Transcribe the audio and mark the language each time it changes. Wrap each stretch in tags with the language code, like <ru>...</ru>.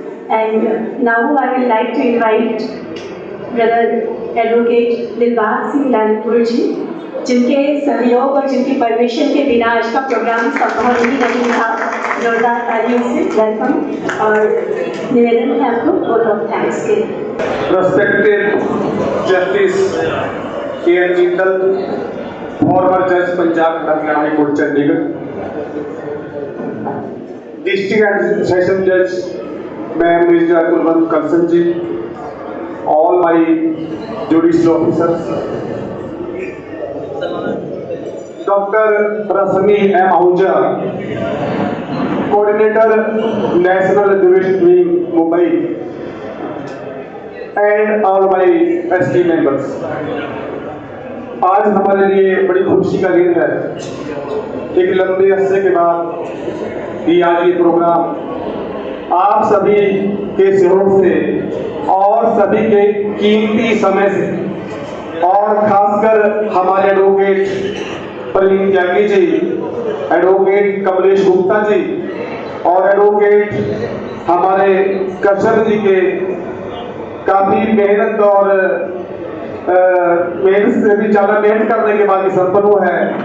<en>and now I will like to invite brother advocate</en> <hi>Dilbag Singh Lalpur जी, जिनके सहयोग और जिनकी परमिशन के बिना आज का प्रोग्राम संभव ही नहीं था. जोरदार तालियों से वेलकम और निवेदन है आपको वोट ऑफ थैंक्स के.</hi> <en>Respected Justice K.N. Jindal, former Judge Punjab Haryana High Court Chandigarh, District and Session Judge Ma'am Mirza Kulwant Kalsan ji, all my judicial officers, Dr. Rasmi M. Ahuja, Coordinator National Education Wing Mumbai, and all my ST members.</en> <hi>आज हमारे लिए बड़ी खुशी का दिन है. एक लंबे अरसे के बाद ये आज ये प्रोग्राम आप सभी के सहयोग से और सभी के कीमती समय से, और खासकर हमारे एडवोकेट प्रवीण त्यागी जी, एडवोकेट कमलेश गुप्ता जी और एडवोकेट हमारे कश्यप जी के काफी मेहनत और मेहनत से भी ज़्यादा मेहनत करने के बाद ये संपन्न हुआ है.</hi>